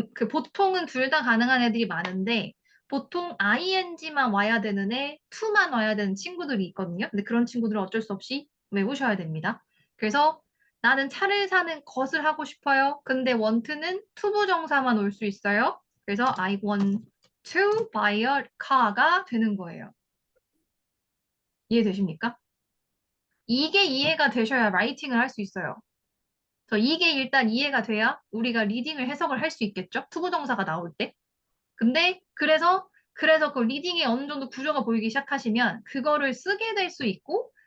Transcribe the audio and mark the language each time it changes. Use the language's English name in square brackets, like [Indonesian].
[Korean] 보통은 둘 다 가능한 애들이 많은데 보통 ing만 와야 되는 애, to만 와야 되는 친구들이 있거든요. 근데 그런 친구들은 어쩔 수 없이 외우셔야 됩니다. 그래서 나는 차를 사는 것을 하고 싶어요. 근데 want는 투부정사만 올 수 있어요. [English] 그래서 I want to buy a car가 [Korean] 되는 거예요. 이해되십니까? 이게 이해가 되셔야 라이팅을 할 수 있어요. 이게 일단 이해가 돼야 우리가 리딩을 해석을 할 수 있겠죠? 투부정사가 나올 때. 근데 그래서 그 리딩에 어느 정도 구조가 보이기 시작하시면 그거를 쓰게 될 수 있고